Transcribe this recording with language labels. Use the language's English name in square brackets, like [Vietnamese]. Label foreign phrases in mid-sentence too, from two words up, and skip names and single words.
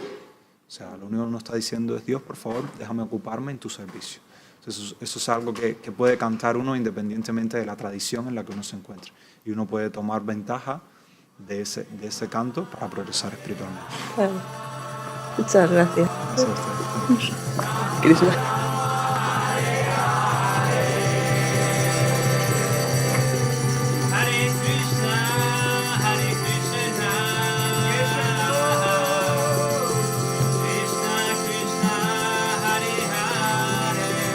[Spanish] O sea, lo único que uno está diciendo es: Dios, por favor, déjame ocuparme en tu servicio. Entonces, eso es algo que puede cantar uno independientemente de la tradición en la que uno se encuentre. Y uno puede tomar ventaja de ese canto para progresar espiritualmente. Claro. Muchas gracias. Gracias a ustedes. Krishna. [Sanskrit] Hare Krishna, Hare Krishna, Krishna Krishna, Hare Hare,